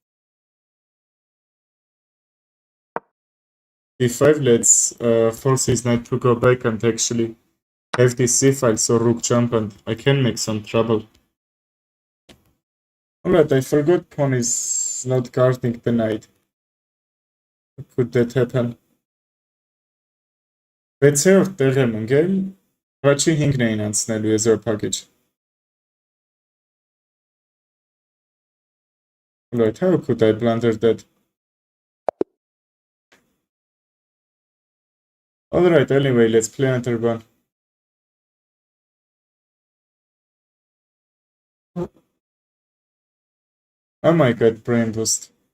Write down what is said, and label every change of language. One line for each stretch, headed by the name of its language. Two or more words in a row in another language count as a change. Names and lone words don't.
English: d5, let's force his knight to go back and actually have this c-file, so rook jump and I can make some trouble. Alright, I forgot pawn is not guarding the knight. Could that happen?
Armenian: 6-րդ տեղ եմ ընկել, առաջին 5-ն էին անցնելու եզրափակիչ.
English: Alright, how could I blunder that? Alright, anyway, let's play another one. Oh my god, brain boost.